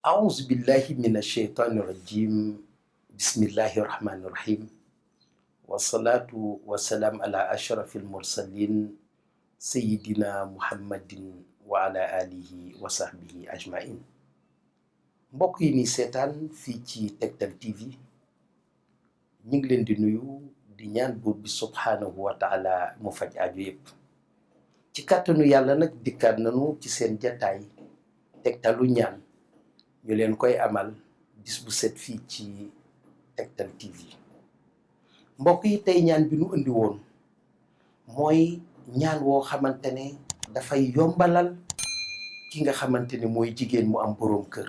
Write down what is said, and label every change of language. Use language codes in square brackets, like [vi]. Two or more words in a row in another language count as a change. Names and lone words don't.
[ar] أعوذ بالله من الشيطان الرجيم بسم الله الرحمن الرحيم والصلاة والسلام على أشرف المرسلين سيدنا محمد وعلى آله وصحبه أجمعين [wo] mbokk yi ni seetaan fii ci Tektal TV ñu ngi leen di nuyu di ñaan buur bi [ar] سبحانه وتعالى [wo] mu faj aajo yépp ci kàttanu yàlla nag dikkaat nañu ci seen jataay tegtalu ñaan ñu leen koy amal bis bu set fii ci Tektal TV mbokk yi tey ñaan bi nu indi woon mooy ñaan woo xamante ne dafay yombalal ki nga xamante ne mooy jigéen mu am boroom kër.